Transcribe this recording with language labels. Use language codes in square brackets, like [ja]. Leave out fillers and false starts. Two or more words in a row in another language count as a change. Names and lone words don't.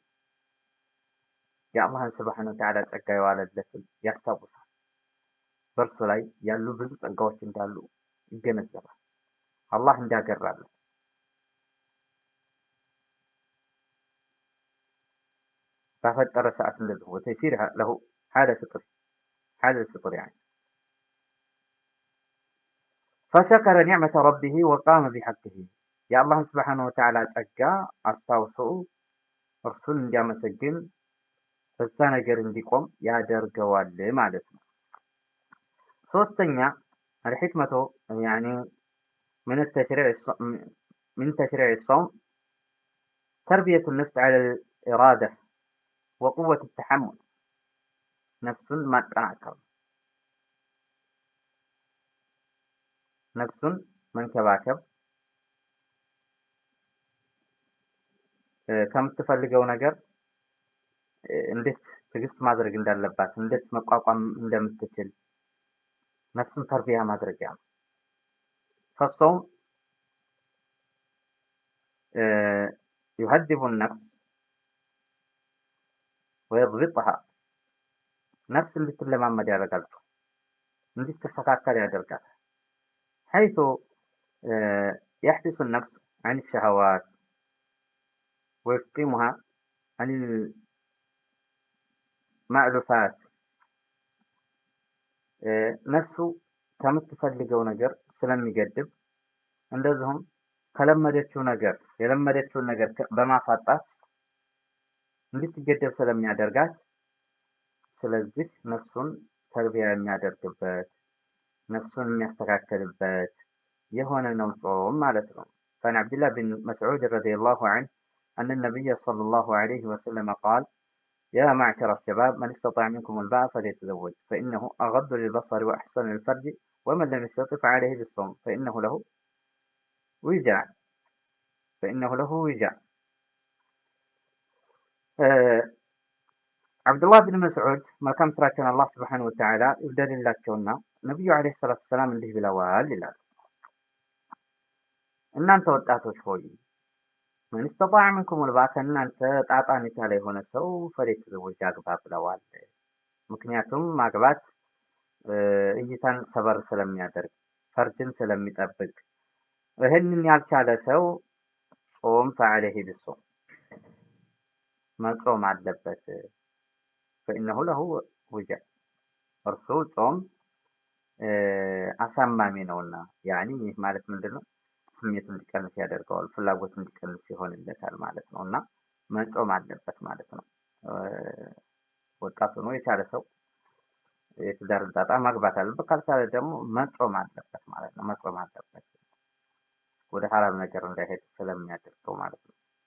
[am] የአላህን [ar] سبحانه وتعالى [am] ጸጋ የዋለለትን ያስታውሳል። በእርሱ ላይ ያሉ ብዙ ጸጋዎች እንዳሉ ይገነዘባል። አላህ እንዳገራለት ባፈጠረ ሰዓት እንደዚህ [ar] وتيسر له حال الفطر يعني فشكر نعمة ربه وقام بحقه [am] የአላህን ስብሓነሁ ወተዓላ ጸጋ አስታውሶ እርሱን እንዲያመሰግን በዛ ነገር እንዲቆም ያደርገዋል ማለት ነው። ሶስተኛ [ar] الحكمة يعني من تشريع الصوم تربية النفس على الإرادة وقوة التحمل [am] ነፍሱን ማጠናከር ነፍሱን መንከባከብ ከምትፈልገው ነገር እንዴት ትዕግስት ማድረግ እንዳለባት እንዴት መቋቋም እንደምትችል ነፍስን ተርቢያ ማድረጊያ ነው። [ar] فالصوم يهذب النفس ويضبطها [am] ነፍስ እንድትለማመድ ያደርጋል፣ እንድትስተካከል ያደርጋል። [ar] حيث يحبس النفس عن الشهوات ويفطمها عن [am] المألوفات ነፍሱ ከምትፈልገው ነገር ስለሚገድብ እንደዚሁም ከለመደችው ነገር የለመደችውን ነገር በማሳጣት እንድትገደብ ስለሚያደርጋት ስለዚህ ነፍሱን ተርቢያ የሚያደርግበት ነፍሱን የሚያስተካክልበት የሆነ ነው ጾም ማለት ነው። [ar] فعن عبد الله بن مسعود رضي الله عنه أن النبي صلى الله عليه وسلم قال يا معشر الشباب من استطاع منكم الباء فليتزوج فإنه أغض للبصر وأحسن للفرج ومن لم يستطع فعليه بالصوم فإنه له وجاء عبد الله بن مسعود [am] መልካም ስራቸውን አላህ [ar] سبحانه وتعالى [am] ይውደድላቸውና ነብዩ [ar] عليه الصلاة السلام [am] እንዲህ ብለዋል ይላል። እናንተ ወጣቶች ሆይ [ar] من استطاع منكم الباء [am] ከእናንተ ጣጣን የቻለ የሆነ ሰው ፈሊየተዘወጅ ያግባ ብለዋል። ምክንያቱም ማግባት እይታን ሰበር ስለሚያደርግ ፈርጅን ስለሚጠብቅ ይህንን ያልቻለ ሰው ጾም [ar] فعليه بالصوم [am] መጾም አለበት። [ar] فإنه له وجاء [am] እርሱ ጾም አሳማሚ ነውና ያኒ ይህ ማለት ምንድነው? ስሜቱን እንዲቀንስ ያደርገዋል፣ ፍላጎቱን እንዲቀንስ ይሆንለታል ማለት ነውና መጾም አለበት ማለት ነው። ወጣቱ ነው የቻለ ሰው የትዳር ጣጣ ማግባት አለበት፣ ካልቻለ ደግሞ መጾም አለበት ማለት ነው። መጾም አለበት ወደ ሐራም ነገር እንዳይሄድ ስለሚያደርገው ማለት ነው።